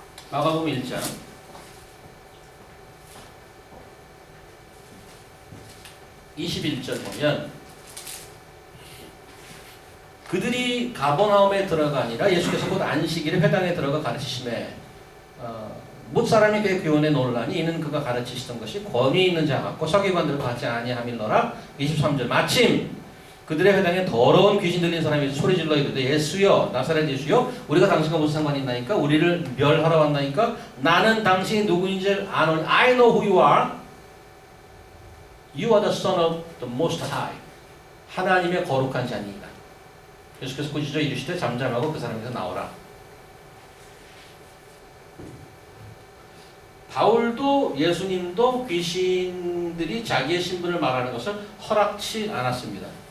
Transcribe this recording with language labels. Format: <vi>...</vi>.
<ko>마가복음 1장 21절 보면 그들이 가버나움에 들어가니라 예수께서 곧 안식일에 회당에 들어가 가르치심에 못 사람이 그의 교훈에 놀라니 이는 그가 가르치시던 것이 권위 있는 자 같고 서기관들과 같지 아니함일러라. 23절 마침 그들의 회당에 더러운 귀신 들린 사람이 소리질러 이르되 예수여 나사렛 예수여 우리가 당신과 무슨 상관이 있나이까 우리를 멸하러 왔나이까 나는 당신이 누구인지 아노니</ko> <en>I know who you are. You are the son of the most high.</en> <ko>하나님의 거룩한 자니이다. 예수께서 꾸짖어 이르시되 잠잠하고 그 사람에서 나오라. 바울도 예수님도 귀신들이 자기의 신분을 말하는 것을 허락치 않았습니다.</ko>